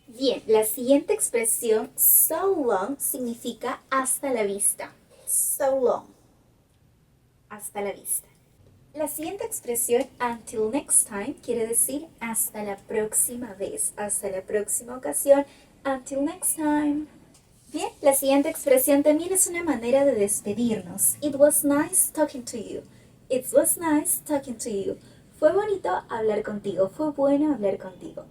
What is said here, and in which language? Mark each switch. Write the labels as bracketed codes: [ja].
[es] Bien, la siguiente expresión, [en] so long, [es] significa hasta la vista. [en] So long. [es] Hasta la vista. La siguiente expresión, [en] until next time, [es] quiere decir hasta la próxima vez, hasta la próxima ocasión, until next time. Bien, la siguiente expresión también es una manera de despedirnos. [en] It was nice talking to you. It was nice talking to you. [es] Fue bonito hablar contigo, fue bueno hablar contigo.